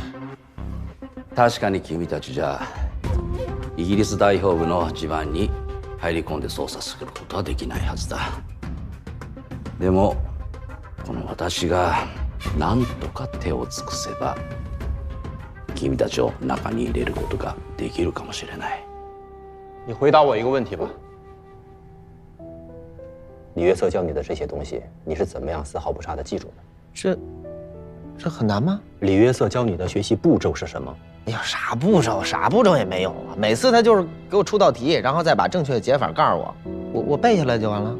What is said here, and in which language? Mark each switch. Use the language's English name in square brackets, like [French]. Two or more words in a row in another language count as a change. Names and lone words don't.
[Japanese] 確かに君たちじゃイギリス代表部の地盤に入り込んで捜査することはできないはずだ。でもこの私が何とか手を尽くせば君たちを中に入れることができるかもしれない。 [Chinese] 你回答我一个问题吧。李约瑟教你的这些东西，你是怎么样丝毫不差的记住的？这很难吗？李约瑟教你的学习步骤是什么？哎呀，啥步骤也没有啊！每次他就是给我出道题，然后再把正确的解法告诉我，我背下来就完了。